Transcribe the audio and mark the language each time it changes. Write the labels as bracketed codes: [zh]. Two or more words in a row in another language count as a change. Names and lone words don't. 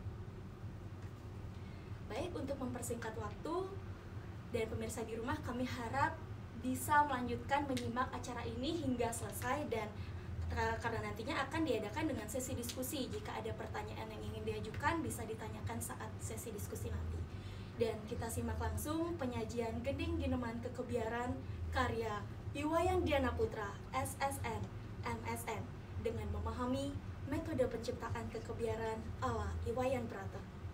[id] Baik, untuk mempersingkat waktu dan pemirsa di rumah, kami harap bisa melanjutkan menyimak acara ini hingga selesai dan karena nantinya akan diadakan dengan sesi diskusi. Jika ada pertanyaan yang ingin diajukan bisa ditanyakan saat sesi diskusi nanti. Dan kita simak langsung penyajian Gending Gineman Kekebiaran karya Iwayan Diana Putra SSN MSN dengan memahami metode penciptaan kekebiaran ala Iwayan Brata.